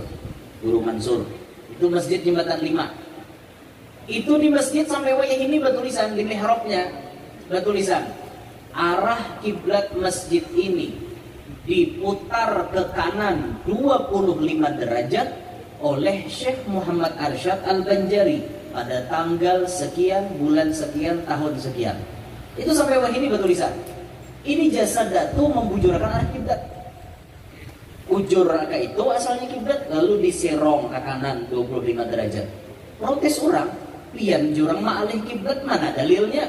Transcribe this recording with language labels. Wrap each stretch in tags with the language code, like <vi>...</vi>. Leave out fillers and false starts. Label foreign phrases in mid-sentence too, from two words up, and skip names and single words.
<bjn>Guru Mansur. Itu Masjid Jembatan 5. Itu di masjid sampai wayah ini bertulisan di mihrabnya, bertulisan arah kiblat masjid ini diputar ke kanan 25 derajat oleh Syekh Muhammad Arsyad Al-Banjari pada tanggal sekian, bulan sekian, tahun sekian. Itu sampai wayah ini bertulisan. Ini jasa datu membujurkan arah kiblat. Ujur raka itu asalnya kiblat, lalu diserong ke kanan 25 derajat. Protes orang, pian jurang ma'alih kiblat, mana dalilnya?</bjn>